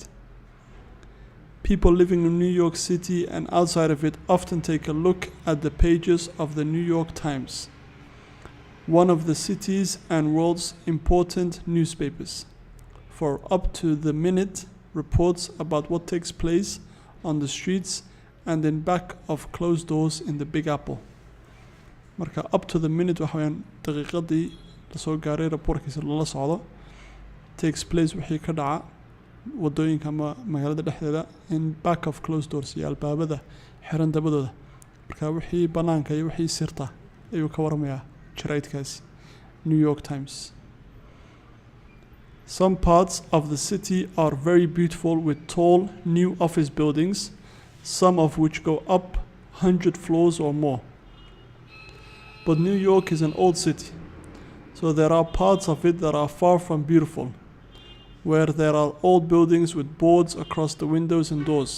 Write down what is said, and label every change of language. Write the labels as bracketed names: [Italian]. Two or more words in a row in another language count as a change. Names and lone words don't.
[English] People living in New York City and outside of it often take a look at the pages of the New York Times, one of the city's and world's important newspapers, for up to the minute reports about what takes place on the streets and in back of closed doors in the Big Apple. [Somali] Marka [English] up to the minute [Somali] waxa weeyaan daqiiqadii la soo gaaray reportkiisa lala socdo [English] takes place [Somali] wixii ka dhaca wadooyinka ama magaalada dhexdeeda [English] in back of closed doors [Somali] iyo albaabada xiran dabadooda. Marka wixii banaanka iyo wixii sirta ayuu ka waramayaa jaraa'idkaasi New York Times. [English] Some parts of the city are very beautiful with tall new office buildings, some of which go up 100 floors or more. But New York is an old city, so there are parts of it that are far from beautiful, where there are old buildings with boards across the windows and doors.